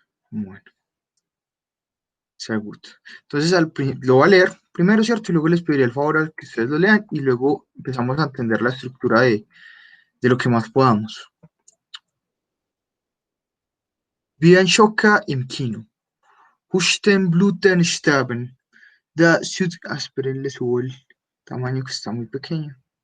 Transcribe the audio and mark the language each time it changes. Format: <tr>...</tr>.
<es>Bueno,</es> <de>sehr gut.</de> <es>Entonces lo voy a leer primero, ¿cierto? Y luego les pediré el favor a que ustedes lo lean y luego empezamos a entender la estructura de lo que más podamos.</es> <de>Wie ein Schocker im Kino. Husten, bluten, sterben. Da Süd...</de> <es>esperen, le subo el tamaño que está muy pequeño.</es>